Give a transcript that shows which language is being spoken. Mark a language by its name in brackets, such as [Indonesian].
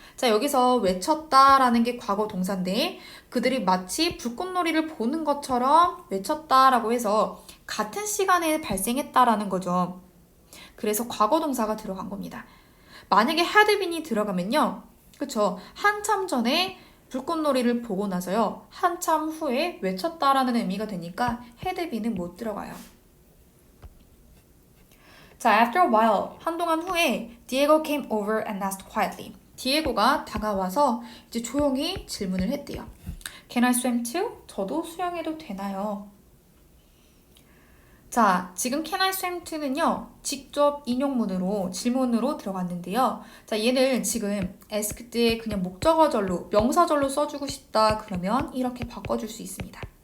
[Korean] 자, 여기서 외쳤다라는 게 과거 동사인데 그들이 마치 불꽃놀이를 보는 것처럼 외쳤다라고 해서 같은 시간에 발생했다라는 거죠. 그래서 과거 동사가 들어간 겁니다. 만약에 [English] had been [Korean] 이 들어가면요. 그쵸? 한참 전에 불꽃놀이를 보고 나서요. 한참 후에 외쳤다라는 의미가 되니까 had been은 못 들어가요. [English] 자, after a while, [Korean] 한동안 후에 [English] Diego came over and asked quietly. [Korean] 디에고가 다가와서 이제 조용히 질문을 했대요. [English] Can I swim too? [Korean] 저도 수영해도 되나요? 자, 지금 [English] Can I swim to [Korean] 는요, 직접 인용문으로, 질문으로 들어갔는데요. 자, 얘를 지금 asked에 그냥 목적어절로, 명사절로 써주고 싶다 그러면 이렇게 바꿔줄 수 있습니다.